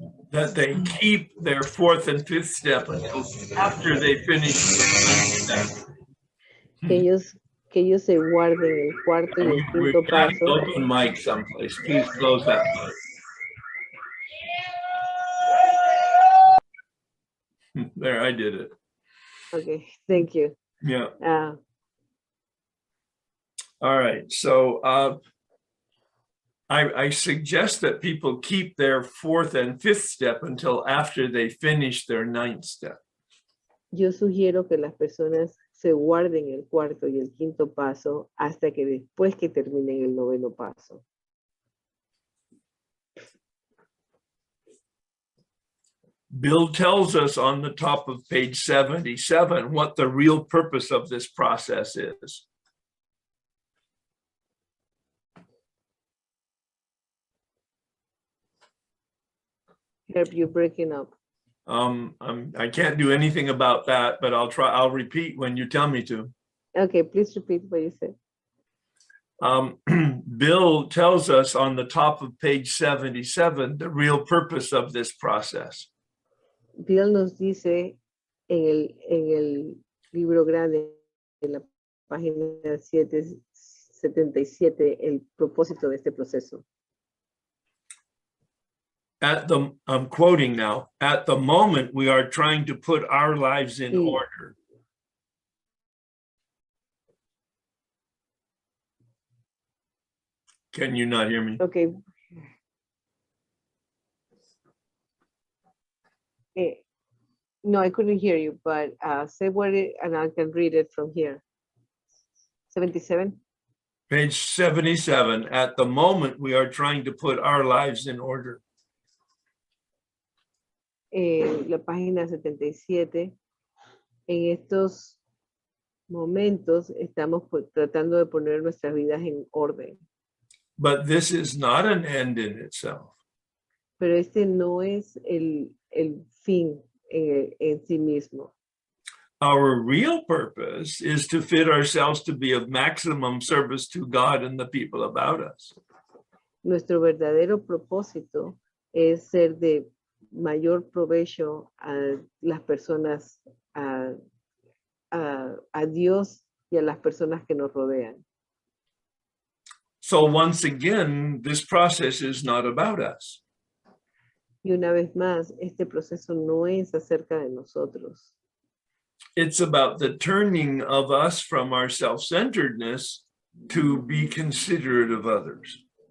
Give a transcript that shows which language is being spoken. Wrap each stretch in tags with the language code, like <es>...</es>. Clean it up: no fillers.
<en>That they keep their 4th and 5th step until after they finish the 5th step.</en> <es>Que ellos se guarden el 4º y el 5º paso.</es> <en>Open mic someplace. Please close that. There, I did it. Okay, thank you. Yeah. Uh, All right. So I suggest that people keep their fourth and fifth step until after they finish their ninth step.</en> <es>yo sugiero que las personas se guarden el cuarto y el quinto paso hasta que después que terminen el noveno paso.</es> <en>Bill tells us on the top of page 77 what the real purpose of this process is. Herb, you're breaking up. I can't do anything about that, but I'll repeat when you tell me to. Okay, please repeat what you said. Bill tells us on the top of page 77 the real purpose of this process.</en> <es>Bill nos dice en el libro grande, en la página 77, el propósito de este proceso.</es> <en>I'm quoting now, at the moment we are trying to put our lives in order. Can you not hear me? Okay. No, I couldn't hear you, but say what it, and I can read it from here. 77? Page 77, at the moment we are trying to put our lives in order.</en> <es>La página 77. En estos momentos estamos tratando de poner nuestras vidas en orden.</es> <en>But this is not an end in itself.</en> <es>Pero este no es el fin en sí mismo.</es> <en>Our real purpose is to fit ourselves to be of maximum service to God and the people about us.</en> <es>Nuestro verdadero propósito es ser de mayor provecho a las personas, a Dios y a las personas que nos rodean.</es> <en>So once again, this process is not about us.</en> <es>Y una vez más, este proceso no es acerca de nosotros.</es> <en>It's about the turning of us from our self-centeredness to be considerate of others.</en>